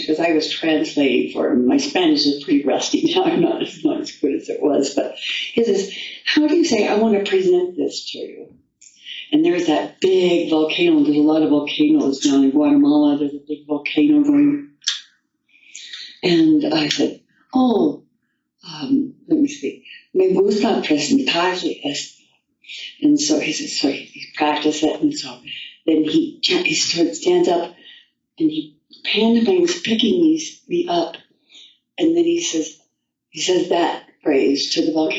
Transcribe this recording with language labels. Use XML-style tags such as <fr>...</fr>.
<en>Because I was translating for him. My Spanish is pretty rusty now. I'm not as good as it was. But he says, how do you say, I want to present this to you? And there's that big volcano. There's a lot of volcanoes down in Guatemala. There's a big volcano going. And I said, let me see.</en> <es>Me gusta presentarle esto.</es> <en>And so he says, so he practiced it. And so then he stands up and he pantomimes picking me up. And then he says that phrase to the volcano.</en>